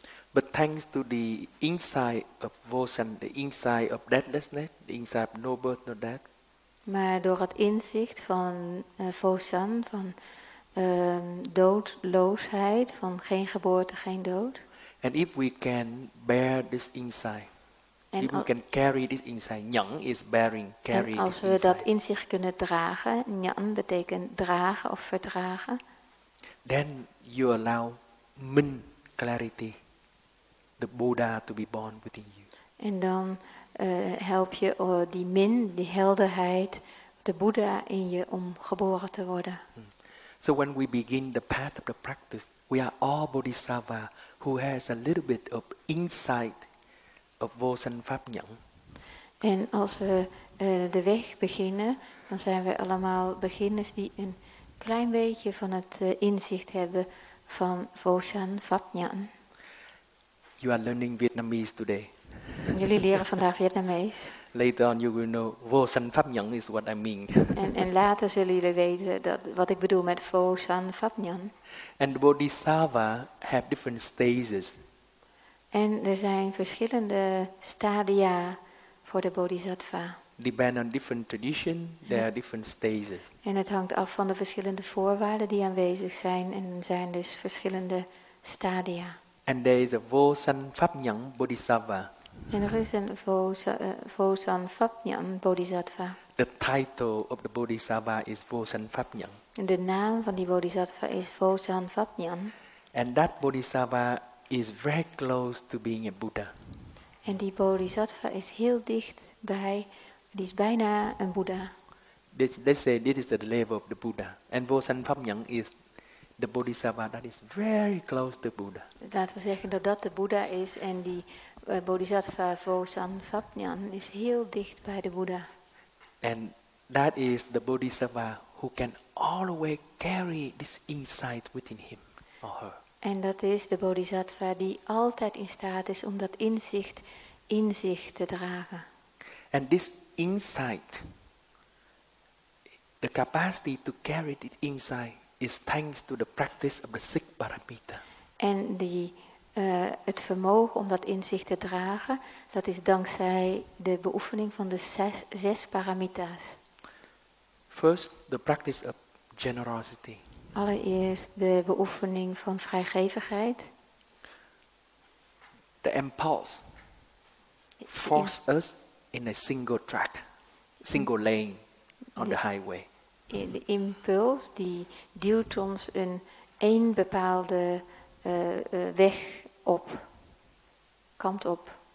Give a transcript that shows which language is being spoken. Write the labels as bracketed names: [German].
[English] But thanks to the insight of Vosan, the insight of deathlessness, the insight of no birth, no death. [Dutch] Maar door het inzicht van Vosan, van doodloosheid, van geen geboorte, geen dood. [English] And if we can bear this insight, if we can carry this insight, Nyang is bearing, carry. En [Dutch] als we dat inzicht kunnen dragen, Nyang betekent dragen of verdragen. [English] Then you allow Min clarity, the Buddha, to be born within you. [Dutch] En dan help je die Min, die helderheid, de Boeddha in je om geboren te worden. [English] So when we begin the path of the practice, we are all bodhisattva who has a little bit of insight of Vosan Phap Nyang. [Dutch] En als we de weg beginnen, dan zijn we allemaal beginners die een klein beetje van het inzicht hebben van Vosan Phap Nyang. [English] You are learning Vietnamese today. [Dutch] Jullie leren vandaag Vietnamees. [English] Later on you will know Vosan Phap Nyang is what I mean. [Dutch] En later zullen jullie weten wat ik bedoel met Vosan Phap Nyang. [English] And the bodhisattva have different stages. [Dutch] En er zijn verschillende stadia voor de bodhisattva. [English] Depend on different tradition, there are different stages. [Dutch] En het hangt af van de verschillende voorwaarden die aanwezig zijn en er zijn dus verschillende stadia. [English] And there is a Vosan Phap Nyang bodhisattva. [Dutch] En er is een Vosan Phap Nyang bodhisattva. [English] the title of the Bodhisattva is Vosan Phap Nhẫn. [Dutch] En de naam van die bodhisattva is Vosan Phap Nhẫn. [English] And that Bodhisattva is very close to being a Buddha. [Dutch] En die bodhisattva is heel dicht bij, die is bijna een Boeddha. [English] They say this is the level of the Buddha. And Vosan Phap Nhẫn is the Bodhisattva that is very close to Buddha. [Dutch] Laten we zeggen dat dat de Boeddha is en die bodhisattva Vosan Phap Nhẫn is heel dicht bij de Boeddha. [English] And that is the Bodhisattva who can always carry this insight within him or her. [Dutch] En dat is de bodhisattva die altijd in staat is om dat inzicht in zich te dragen. [English] And this insight, the capacity to carry this insight is thanks to the practice of the 6 paramita. [Dutch] En het vermogen om dat inzicht te dragen, dat is dankzij de beoefening van de 6 paramita's. [English] First, the practice of generosity. [Dutch] Allereerst de beoefening van vrijgevigheid. [English] The impulse force us in a single track, single lane on the highway. [Dutch] De impuls die duwt ons één bepaalde weg op, kant op.